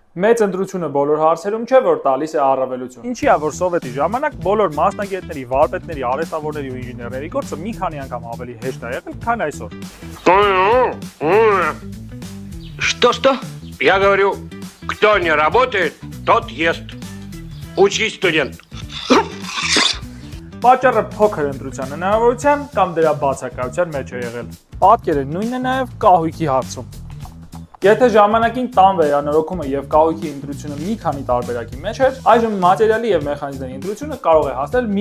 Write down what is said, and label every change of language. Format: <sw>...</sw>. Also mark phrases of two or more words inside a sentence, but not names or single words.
<hy>Մեծ ընտրությունը բոլոր հարցերում չէ, որ տալիս է առավելություն։ Ինչի՞ է, որ սովետի ժամանակ բոլոր մասնագետների, վարպետների, արհեստավորների ու ինժեներների գործը մի քանի անգամ ավելի հեշտ է եղել, քան այսօր։</hy> <ru>Что? Я говорю, кто не работает, тот ест. Учись, студент.</ru> <hy>Պատճառը փոքր ընտրության հնարավորության կամ դրա բացակայության մեջ է եղել։ Պատկերը նույնն է նաև կահույքի հարցում։ Եթե ժամանակին տան վերանորոգումը եւ կահույքի ընտրությունը մի քանի տարբերակի մեջ էր, այժմ մատերիալի եւ մեխանիզմների ընտրությունը կարող է հասնել մի</hy>